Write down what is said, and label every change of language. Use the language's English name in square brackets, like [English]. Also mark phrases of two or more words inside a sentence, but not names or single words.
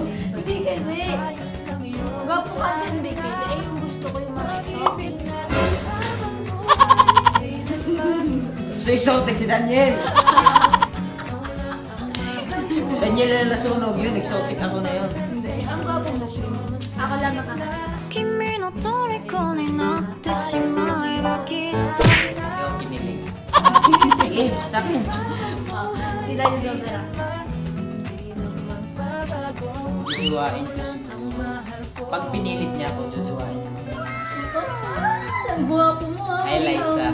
[Filipino] Hindi kasi. Gwapo ka din, hindi kasi. Eh, yung gusto ko yung mga exotic. [English] So exotic [Filipino] si Daniel. Daniel na nasunog yun, exotic ako na yun. Hindi, ang gwapo mo siya. Ako lang nakakita. [Japanese] 君の虜になってしまえばきっと [Filipino] Yung kinilig. Sige, sa akin. Sila yung sobra. Jojowain ko siguro. Pag pinilit niya ako, jojowain. Ang gwapo mo ah. Ay, Liza.